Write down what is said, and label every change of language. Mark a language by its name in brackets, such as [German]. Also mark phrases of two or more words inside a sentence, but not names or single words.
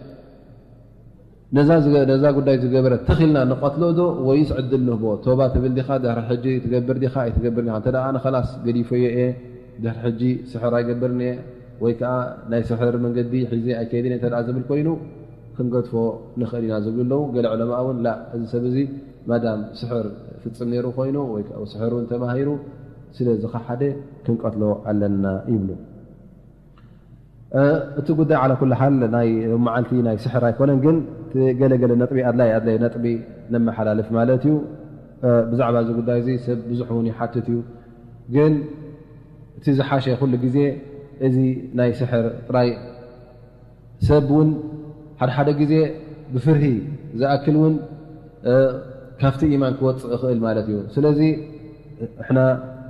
[Tigrinya] ነዛ ጉዳይ ዝገበረ ተኺልና ንቐትሎ ዶ ወይስ ዕድል ንህቦ ቶባ ትብል ዲኻ ድሕሪ ሕጂ ትገብር ዲኻ ኣይትገብር ዲኻ እንተ ኣነ ኸላስ ገዲፈየ እየ ድሕሪ ሕጂ ስሕር ኣይገብርን እየ ወይ ከዓ ናይ ስሕር መንገዲ ሒዘ ኣይከይድን እተ ዝብል ኮይኑ ክንገድፎ ንኽእል ኢና ዝብሉ ኣለዉ ገለ ዕለማ እውን እዚ ሰብ እዚ ማዳም ስሕር ፍፅም ነይሩ ኮይኑ ወይ ስሕር እውን ተማሂሩ ስለ ዝኸሓደ ክንቀትሎ ኣለና ይብሉ እቲ ጉዳይ [Arabic] على كل حال [Tigrinya] ናይ መዓልቲ ናይ ስሕር ኣይኮነን ግን ገለገለ ነጥቢ ኣድላይ ነጥቢ ነመሓላልፍ ማለት እዩ ብዛዕባ እዚ ጉዳይ እዚ ሰብ ብዙሕ እውን ይሓትት እዩ ግን እቲ ዝሓሸ ኩሉ ግዜ እዚ ናይ ስሕር ጥራይ ሰብ እውን ሓደ ግዜ ብፍርሂ ዝኣክል እውን ካፍቲ ኢማን ክወፅእ ይኽእል ማለት እዩ ስለዚ እሕና ወይ